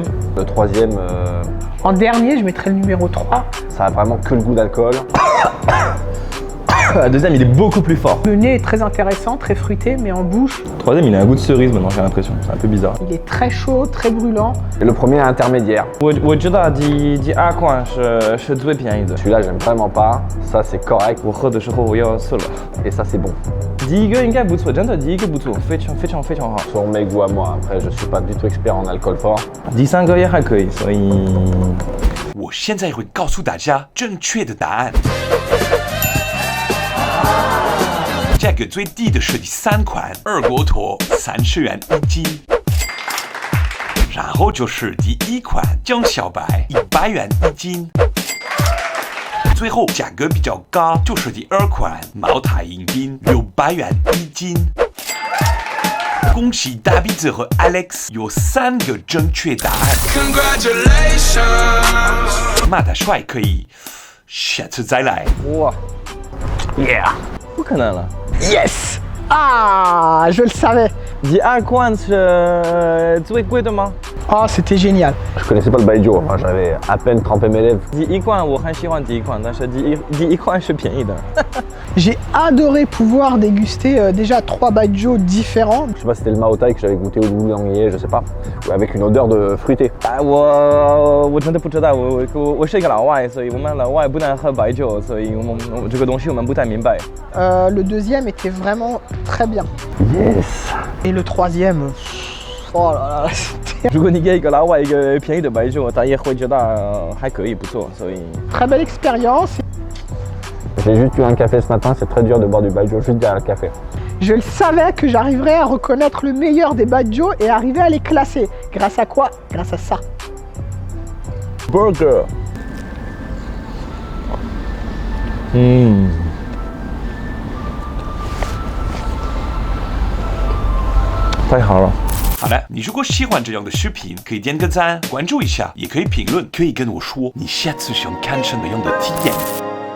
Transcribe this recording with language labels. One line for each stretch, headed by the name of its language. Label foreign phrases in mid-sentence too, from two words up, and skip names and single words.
French: Le troisième, En dernier, je mettrai le numéro 3. ça a vraiment que le goût d'alcool. Le deuxième, il est beaucoup plus fort. Le nez est très intéressant, très fruité, mais en bouche, Le troisième, il a un goût de cerise maintenant, j'ai l'impression. C'est un peu bizarre. il est très chaud, très brûlant. Et le premier est intermédiaire.
Chinese: 我知道第二款是最便宜的。
French: Celui-là, j'aime vraiment pas. Ça, c'est correct.
Chinese: 我喝的时候我要死了。
French: Et ça, c'est bon.
Chinese: 第一个应该不错，真的第一个不错，非常好。
French: Selon mes goûts à moi. Après, je suis pas du tout expert en alcool fort.
Chinese: 第三个也还可以，所以我现在会告诉大家正确的答案。价格最低的是第3款二锅头，30元1斤。然后就是第1款江小白，100元1斤。最后价格比较高就是第2款茅台迎宾，600元1斤。恭喜大鼻子和 Alex 有3个正确答案。马大帅可以下次再来。哇 Yeah! 不可能了。
French: Yes! Ah, je le savais.
Chinese: 第二款是最贵的吗？
French: Oh, c'était génial. Je connaissais pas le baijiu. Enfin, j'avais à peine trempé mes lèvres.
Chinese: 第一款我很喜欢第一款，但是第一款是便宜的。
French: J'ai adoré pouvoir déguster déjà 3 baijiu différents. Je sais pas si c'était le Mao Tai que j'avais goûté ou le Wulangye, je sais pas. Ou avec une odeur de fruité.
Chinese: 哎，我真的不知道，我是一个老外，所以我们老外不能喝白酒，所以我这个东西我们不太明白。
French: Le deuxième était vraiment très bien. Yes! Et le troisième, oh là là, c'était
Chinese: 如果你给一个老外一个便宜的白酒，他也会觉得还可以，不错，所以。
French: très belle expérience. J'ai juste eu un café ce matin, c'est très dur de boire du baijiu juste derrière le café. Je le savais que j'arriverais à reconnaître le meilleur des baijiu et arriver à les classer. Grâce à quoi? Grâce à ça.
Chinese: Burger。太好了。好了，你如果喜欢这样的视频，可以点个赞，关注一下，也可以评论，可以跟我说你下次想看什么样的体验。